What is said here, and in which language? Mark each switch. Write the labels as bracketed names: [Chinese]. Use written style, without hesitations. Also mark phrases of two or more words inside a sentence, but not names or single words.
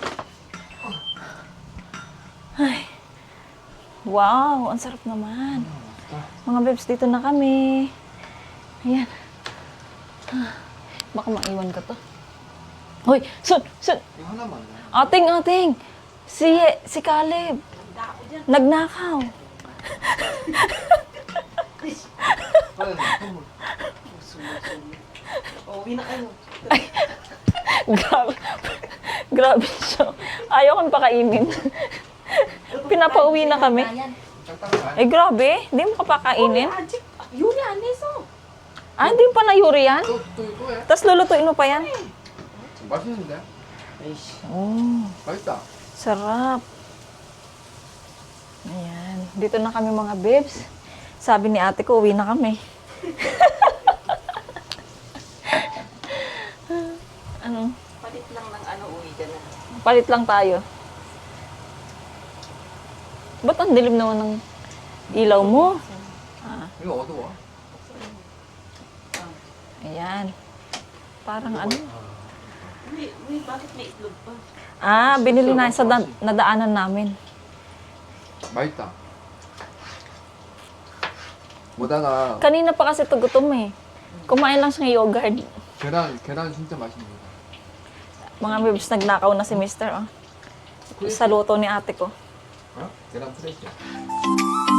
[Filipino] Ay. Wow, ang sarap naman. Mga bebs, dito na kami. Ayan. Baka maiwan ka to. Hoy, sun! [Korean] 이거 하나만. [Filipino] Ating! Si Caleb. Nagnakaw. [Korean] 빨리 선물. [Filipino] Grabe. Grabe siya. Ayaw kang pakainin. Pinapauwi na kami. [Korean] 짝짝이. [Filipino] Eh, grabe. Hindi mo kapakainin. [Korean] 아직 요리 안 해서. [Filipino] Ah, hindi pa na-yuri yan? [Korean] 또 해? [Filipino] Tapos lulutuin mo pa yan? [Korean] 맛있는데? Oh, 맛있다. [Filipino] sarap. Ayan. Dito na kami mga babes. Sabi ni ate ko, uwi na kami. Ano? palit lang ng uwi ka na. Palit lang tayo. Ba't ang dilim naman ng ilaw mo? [Korean] 이거 어두워. [Filipino] Ayan. Parang ano? bakit may itlog pa? Ah, binili na sa nadaanan namin. [Korean] 맛있다. 보다가 [Filipino] Kanina pa kasi ito gutom eh. Kumain lang siya ng yogurt. [Korean] 계란 진짜 맛있는 거. [Filipino] Mga bibs, nagnakaw na si Mister. Oh. Sa luto ni ate ko. [Korean] 어? 계란 프레시.